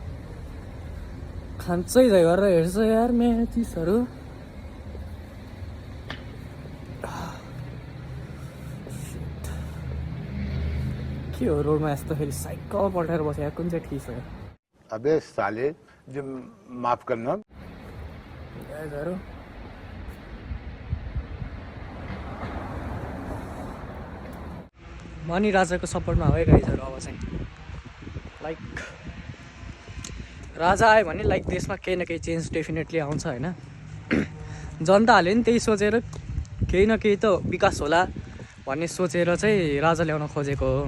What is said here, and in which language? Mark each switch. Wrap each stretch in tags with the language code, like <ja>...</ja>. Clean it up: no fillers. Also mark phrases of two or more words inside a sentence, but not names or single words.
<ne>खान्छै झै गरेर हेर्छ यार मेरो चिजहरू। के हो रोडमा यस्तो फेरि साइकल पल्टाएर बसेको, कुन चाहिँ ठिक छ?</ne> <hi>अबे साले, जो माफ करना।</hi> <ne>गाइजहरू म नि राजाको सपोर्टमा हो है गाइजहरू। अब चाहिँ लाइक राजा आयो भने लाइक देशमा केही न केही</ne> <en>change definitely</en> <ne>आउँछ होइन। जनताहरूले नि त्यही सोचेर केही न केही त विकास होला भन्ने सोचेर चाहिँ राजा ल्याउन खोजेको हो।</ne>